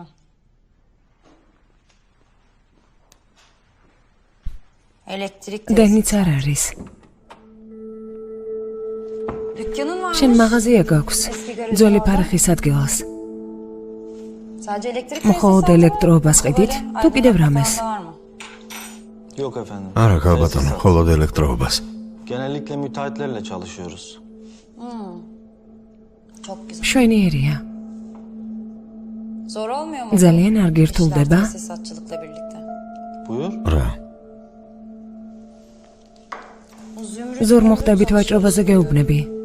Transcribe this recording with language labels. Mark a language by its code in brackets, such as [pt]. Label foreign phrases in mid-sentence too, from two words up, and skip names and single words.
[ka] დენიც არ არის. შენ მაღაზია გაქვს, ძველი ფარეხის ადგილას. მხოლოდ ელექტროობას ყიდით, თუ კიდევ რამეს? [tr] Yok efendim. [ka] არა ქალბატონო, მხოლოდ ელექტროობას. [tr] Genellikle müteahhitlerle çalışıyoruz. [ka] შვენიერია. ძალიან არ გირთულდება? [tr] Buyur. [ka] რა, ზურ მოხდებით ვაჭრობაზე გეუბნები.